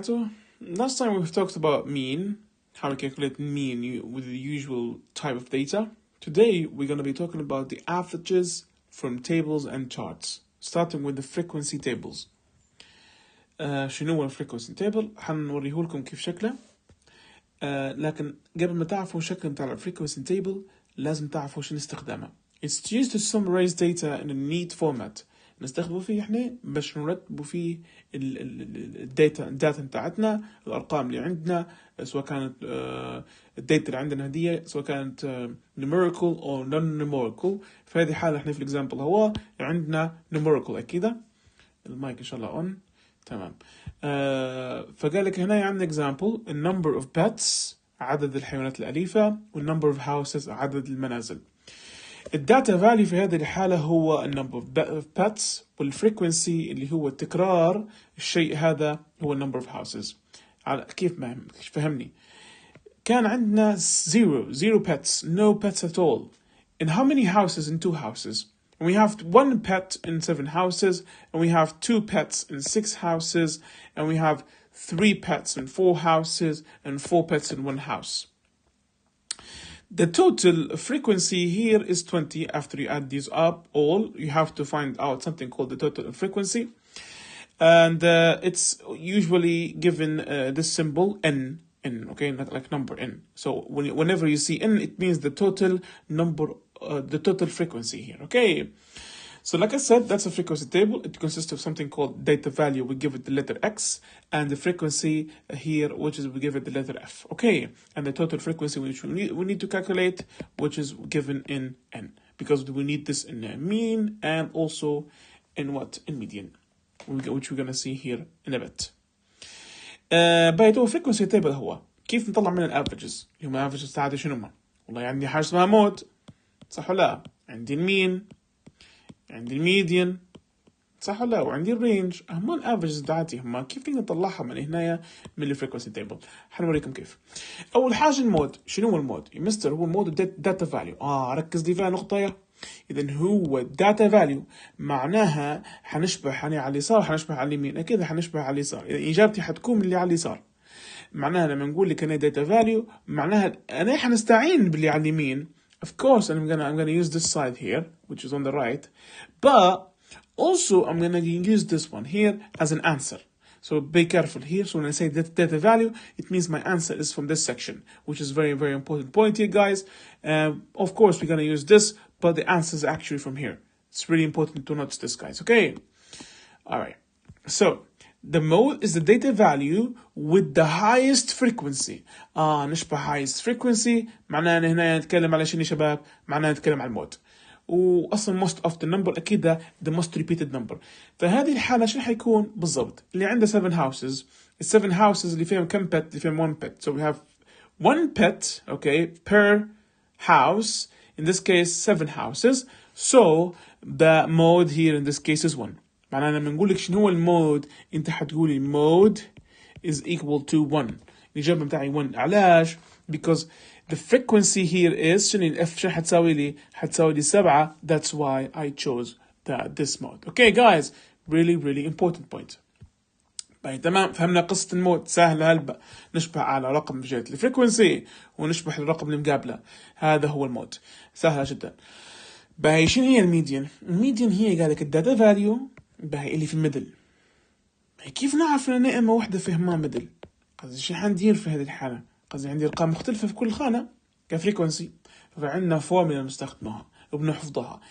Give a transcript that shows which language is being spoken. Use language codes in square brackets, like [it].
[en] So last time we've talked about mean, how we calculate mean with the usual type of data. Today we're going to be talking about the averages from tables and charts, starting with the frequency tables. [ar] شنو هو الفريكونسي تيبل؟ حنوريه لكم كيف شكله. لكن قبل ما تعرفوا شكل بتاع الفريكونسي تيبل لازم تعرفوا شنو استخدامه. [en] It's used to summarize data in a neat format. [ar] نستخدمه فيه احنا باش نرتبوا فيه الداتا بتاعتنا، الارقام اللي عندنا، سواء كانت الداتا اللي عندنا هدية، سواء كانت [en] numerical or non-numerical. [ar] في هذه الحالة احنا في الاكزامبل هو عندنا numerical اكيد. المايك ان شاء الله on تمام. فقال لك هنا عندنا [en] example number of pets [ar] عدد الحيوانات الأليفة [en] number of houses [ar] عدد المنازل. الداتا فاليو في هذه الحالة هو [en] number of pets [ar] والفريكونسي اللي هو تكرار الشيء هذا هو [en] number of houses. [ar] كيف ما فهمني؟ كان عندنا [en] zero pets, no pets at all. In how many houses? In 2 houses. And we have 1 pet in 7 houses, and we have 2 pets in 6 houses, and we have 3 pets in 4 houses, and 4 pets in 1 house. The total frequency here is 20. After you add these up all, you have to find out something called the total frequency. And it's usually given this symbol n, okay, not like number n. So whenever you see n, it means the total number, the total frequency here, okay? So like I said, that's a frequency table. It consists of something called data value. We give it the letter X, and the frequency here, which is we give it the letter F, okay? And the total frequency which we need to calculate, which is given in N, because we need this in mean and also in what? In median, which we're gonna see here in a bit. [ar] بيتو frequency table هو كيف نطلع من الافريجز؟ اللي هم الافريجز تاعتي شنو هم؟ والله عندي حاجة اسمها مود، صح ولا لا؟ عندي المين، عندي الميديان، صح ولا لا؟ وعندي الرينج. هم الافريجز بتاعتي هم كيف نقدر نطلعها من هنا من الفريكونسي تيبل؟ حنوريكم كيف. اول حاجه المود. شنو هو المود يا مستر؟ هو المود داتا فاليو. ركز لي فيها نقطه يا. اذا هو داتا فاليو معناها حنشبه على اليسار، حنشبه على اليمين، اكيد حنشبه على اليسار. اذا اجابتي حتكون اللي على اليسار. معناها لما نقول لك انا داتا فاليو معناها انا حنستعين باللي على اليمين. [en] Of course, I'm gonna use this side here, which is on the right, but also I'm gonna use this one here as an answer. So be careful here. So when I say data value, it means my answer is from this section, which is very, very important point here, guys. Of course, we're gonna use this, but the answer is actually from here. It's really important to notice this, guys. Okay. All right. So the mode is the data value with the highest frequency. [ar] نشبه highest frequency معناه هنا نتكلم على شنو شباب؟ معناه نتكلم على المود. واصلا [en] most of the number اكيد the most repeated number. [ar] فهذه الحالة شنو حيكون بالضبط؟ اللي عنده 7 houses، ال 7 houses اللي فيهم كم pet؟ اللي فيهم 1 pet. [en] So we have 1 pet, okay, per house. In this case 7 houses. So the mode here in this case is 1. [ar] معناه لما نقول لك شنو هو المود انت حتقولي [en] mode is equal to 1. [ar] الإجابة بتاعي 1. علاش؟ [en] because the frequency here is [ar] شنو الاف شنو حتساوي لي؟ حتساوي لي 7. [en] That's why I chose this mode. Okay guys, really important point. [ar] باي تمام. فهمنا قصة المود سهلة هلبا. نشبه على رقم في جهة الفريكونسي ونشبه الرقم اللي مقابله. هذا هو المود. سهلة جدا. باي شنو هي الميديان؟ الميديان هي قال لك الداتا فاليو باهي اللي في الميدل. كيف نعرف ان انا وحده فهمها ميدل؟ قصدي شو حندير في هذه الحاله؟ قصدي عندي ارقام مختلفه في كل خانه كفريكونسي، فعندنا فورمولا بنستخدمها وبنحفظها.